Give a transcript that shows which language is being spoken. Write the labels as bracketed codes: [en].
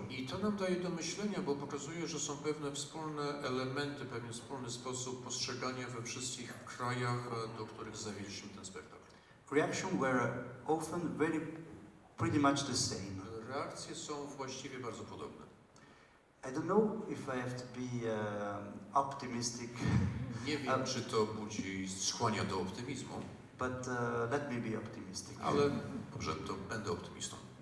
[pl] I to nam daje do myślenia, bo pokazuje, że są pewne wspólne elementy, pewien wspólny sposób postrzegania we wszystkich krajach, do których zawieźliśmy ten spektakl. [en] Reactions were often pretty much the same. [pl] Reakcje są właściwie bardzo podobne. [en] I don't know if I have to be optimistic. [pl] Nie wiem, czy to skłania do optymizmu, [en] But let me be optimistic. [pl] ale dobrze, to będę optymistą.